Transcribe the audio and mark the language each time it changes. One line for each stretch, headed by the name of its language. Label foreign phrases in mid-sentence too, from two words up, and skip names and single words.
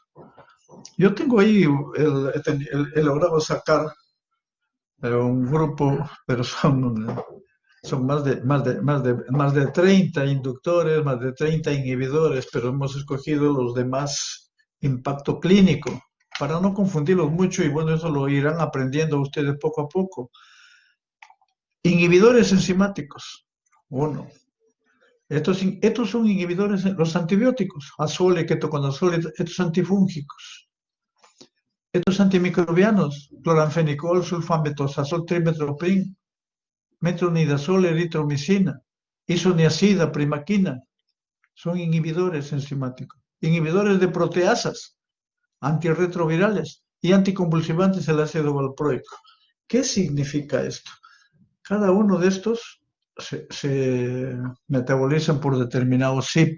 Spanish: Yo tengo ahí, he logrado sacar un grupo, pero son más de 30 inductores, más de 30 inhibidores, pero hemos escogido los de más impacto clínico, para no confundirlos mucho, y bueno, eso lo irán aprendiendo ustedes poco a poco. Inhibidores enzimáticos, 1. Estos son inhibidores, los antibióticos, azole, ketoconazole, estos antifúngicos. Estos antimicrobianos, cloranfenicol, sulfametosazol, trimethoprim, metronidazol, eritromicina, isoniazida, primaquina, son inhibidores enzimáticos, inhibidores de proteasas, antirretrovirales y anticonvulsivantes del ácido valproico. ¿Qué significa esto? Cada uno de estos se metabolizan por determinado CYP.